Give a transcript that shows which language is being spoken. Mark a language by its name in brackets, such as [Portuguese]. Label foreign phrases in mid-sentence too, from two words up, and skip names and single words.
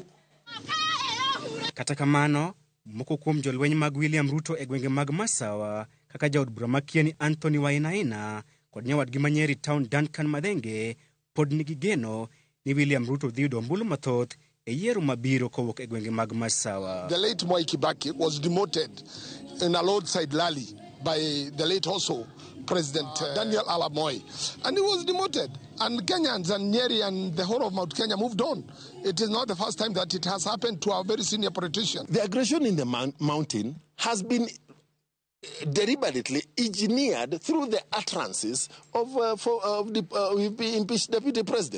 [Luo (Kenya and Tanzania)] Kata kamano, moko kuom jolweny mag William Ruto e gwenge mag Masawa, kaka jaod bura makieni Anthony Wainaina kod nyawadgi manyeri town Duncan Madhenge, pod nigi geno ni William Ruto dhi yudo ombulu mathoth e yiero mabiro kowuok e gwenge mag Masawa. [English] The late Mwai Kibaki was demoted in a roadside rally by the late also President Daniel Arap Moi, and he was demoted. And Kenyans and Nyeri and the whole of Mount Kenya moved on. It is not the first time that it has happened to our very senior politician. The aggression in the mountain has been deliberately engineered through the utterances of the impeached deputy president.